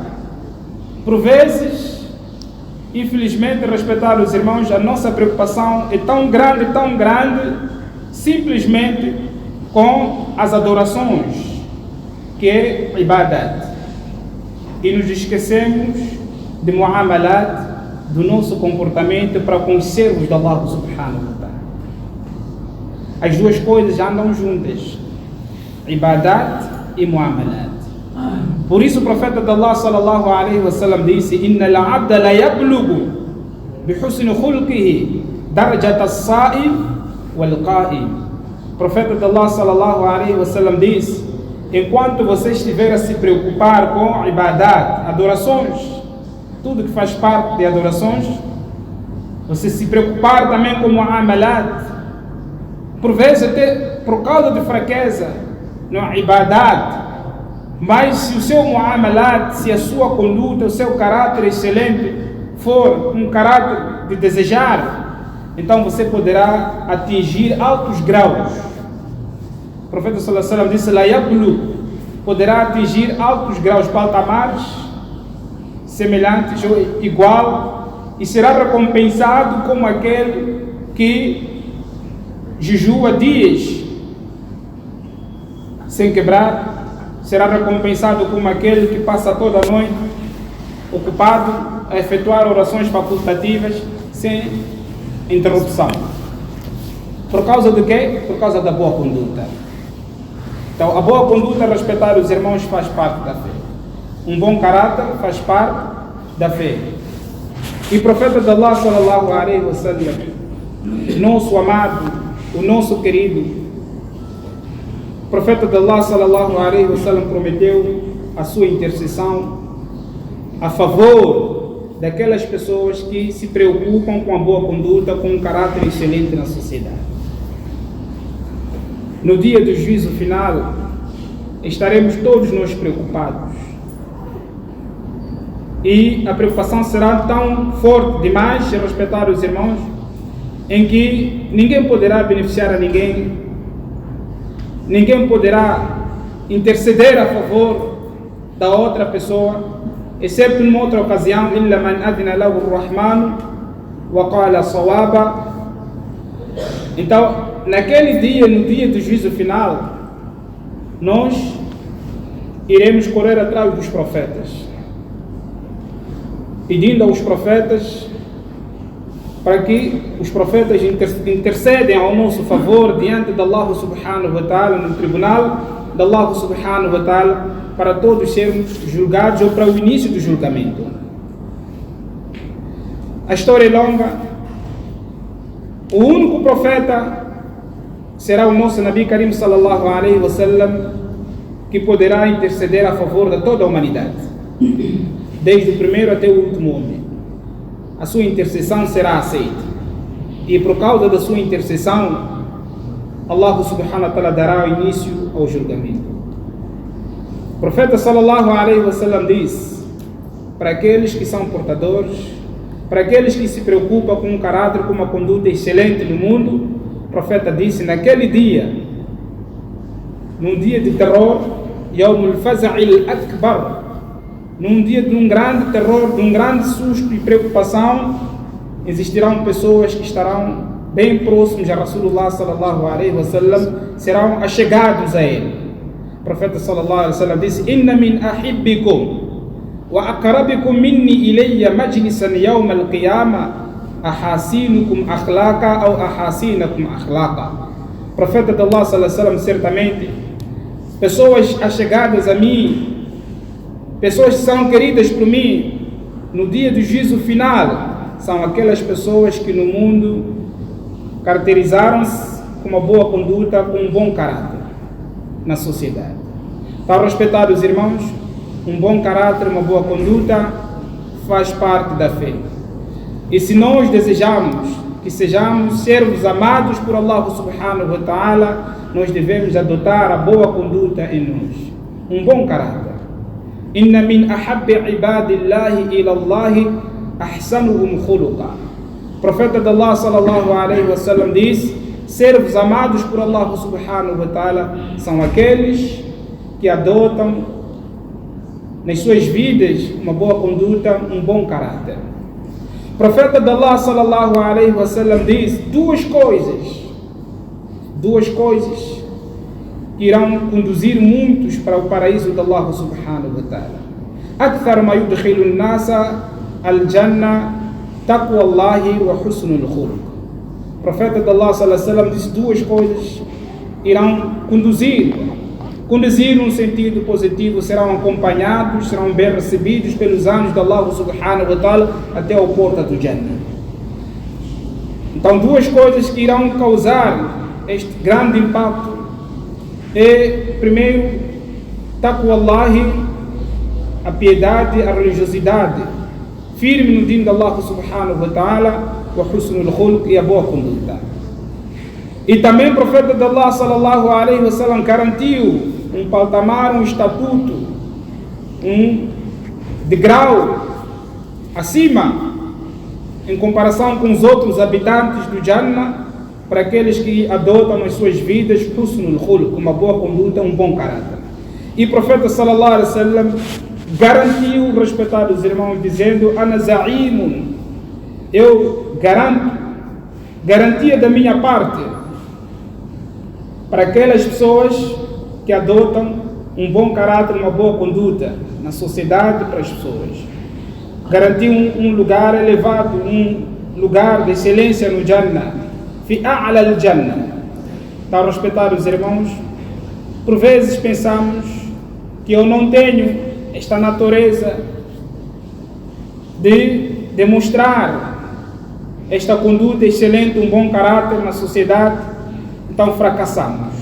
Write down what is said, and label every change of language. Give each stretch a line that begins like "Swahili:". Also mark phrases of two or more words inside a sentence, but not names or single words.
Portuguese: Por vezes, infelizmente, respeitar os irmãos, a nossa preocupação é tão grande, simplesmente com as adorações, que é ibadat. E nos esquecemos de mu'amalat, do nosso comportamento para conhecermos de Allah
Arabic: سبحانه وتعالى.
Portuguese: As duas coisas andam juntas, ibadat e mu'amalat. Por isso o profeta de Allah
Arabic: صلى الله عليه وسلم disse: "إن العبد ليبلغ بحسن خلقه درجة الصائم والقائم".
Portuguese: O profeta de Allah
Arabic: صلى الله عليه وسلم
Portuguese: disse: enquanto você estiver a se preocupar com ibadat, adorações, tudo que faz parte de adorações, você se preocupar também com mu'amalat, por vezes até por causa de fraqueza no ibadat, mas se o seu mu'amalat, se a sua conduta, o seu caráter excelente for um caráter de desejar, então você poderá atingir altos graus. O profeta
Arabic: صلى الله عليه وسلم
Portuguese: disse:
Arabic: "لا يبلغ",
Portuguese: poderá atingir altos graus, patamares semelhantes ou igual, e será recompensado como aquele que jejua dias sem quebrar, será recompensado como aquele que passa toda a noite ocupado a efetuar orações facultativas sem interrupção. Por causa do quê? Por causa da boa conduta. Então, a boa conduta, respeitar os irmãos, faz parte da fé. Um bom caráter faz parte da fé. E o profeta de Allah
Arabic: صلى الله عليه وسلم,
Portuguese: nosso amado, o nosso querido, o profeta de Allah
Arabic: صلى الله عليه وسلم
Portuguese: prometeu a sua intercessão a favor daquelas pessoas que se preocupam com a boa conduta, com um caráter excelente na sociedade. No dia do juízo final, estaremos todos nós preocupados. E a preocupação será tão forte demais, respeitar os irmãos, em que ninguém poderá beneficiar a ninguém, ninguém poderá interceder a favor da outra pessoa, exceto numa outra ocasião,
Arabic: إِلَّا مَنْ أَذِنَ لَهُ الرَّحْمَنُ وَقَالَ صَوَابًا.
Portuguese: Então, naquele dia, no dia do juízo final, nós iremos correr atrás dos profetas, pedindo aos profetas para que os profetas intercedem ao nosso favor diante de Allah
Arabic: سبحانه وتعالى,
Portuguese: no tribunal de Allah
Arabic: سبحانه وتعالى,
Portuguese: para todos sermos julgados, ou para o início do julgamento. A história é longa. O único profeta será o nosso
Arabic: نبي كريم صلى الله عليه وسلم,
Portuguese: que poderá interceder a favor de toda a humanidade, desde o primeiro até o último homem. A sua intercessão será aceita, e por causa da sua intercessão, Allah
Arabic: سبحانه وتعالى
Portuguese: dará início ao julgamento. O profeta
Arabic: صلى الله عليه وسلم
Portuguese: diz para aqueles que são portadores, para aqueles que se preocupam com um caráter, com uma conduta excelente no mundo, o profeta disse: naquele dia, num dia de terror,
Arabic: يوم الفزع الأكبر,
Portuguese: num dia de um grande terror, de um grande susto e preocupação, existirão pessoas que estarão bem próximos a
Arabic: رسول الله صلى الله عليه وسلم,
Portuguese: serão achegados a ele. O profeta
Arabic: صلى الله عليه وسلم disse: إن من أحبكم وأقربكم مني إلي مجلسا يوم القيامة أحاسنكم أخلاقا ou أحاسنكم أخلاقا.
Portuguese: O profeta de Allah
Arabic: صلى الله عليه وسلم,
Portuguese: certamente pessoas achegadas a mim, pessoas que são queridas por mim no dia do juízo final, são aquelas pessoas que no mundo caracterizaram-se com uma boa conduta, com um bom caráter na sociedade. Para respeitar os irmãos, um bom caráter, uma boa conduta faz parte da fé. E se nós desejamos que sejamos servos amados por Allah
Arabic: سبحانه وتعالى,
Portuguese: nós devemos adotar a boa conduta em nós, um bom caráter.
Arabic: إن من أحب عباد الله إلى الله أحسنهم خلقا.
Portuguese: O profeta de Allah
Arabic: صلى الله عليه وسلم
Portuguese: diz: servos amados por Allah
Arabic: سبحانه وتعالى
Portuguese: são aqueles que adotam nas suas vidas uma boa conduta, um bom caráter. O profeta de Allah
Arabic: صلى الله عليه وسلم
Portuguese: diz duas coisas que irão conduzir muitos para o paraíso de Allah
Arabic: سبحانه وتعالى. أكثر ما يدخل الناس الجنة تقوى الله وحسن الخلق.
Portuguese: O profeta de Allah
Arabic: صلى الله عليه وسلم
Portuguese: diz duas coisas irão conduzir num sentido positivo, serão acompanhados, serão bem recebidos pelos anjos de Allah
Arabic: سبحانه وتعالى
Portuguese: até a porta do Jannah. Então, duas coisas que irão causar este grande impacto é, primeiro,
Arabic: تقوى الله,
Portuguese: a piedade, a religiosidade firme no dino de Allah
Arabic: سبحانه وتعالى وحسن الخلق,
Portuguese: e a boa conduta. E também o profeta de Allah
Arabic: صلى الله عليه وسلم
Portuguese: garantiu um patamar, um estatuto, um degrau acima em comparação com os outros habitantes do Jannah, para aqueles que adotam nas suas vidas
Arabic: حسن الخلق,
Portuguese: uma boa conduta, um bom caráter. E o profeta
Arabic: صلى الله عليه وسلم
Portuguese: garantiu, respeitar os irmãos, dizendo:
Arabic: أنا زعيم,
Portuguese: eu garanto, garantia da minha parte para aquelas pessoas que adotam um bom caráter, uma boa conduta na sociedade, para as pessoas. Garantiu um lugar elevado, um lugar de excelência no Jannah,
Arabic: في أعلى الجنة.
Portuguese: Para respeitar os irmãos, por vezes pensamos que eu não tenho esta natureza de demonstrar esta conduta excelente, um bom caráter na sociedade, então fracassamos.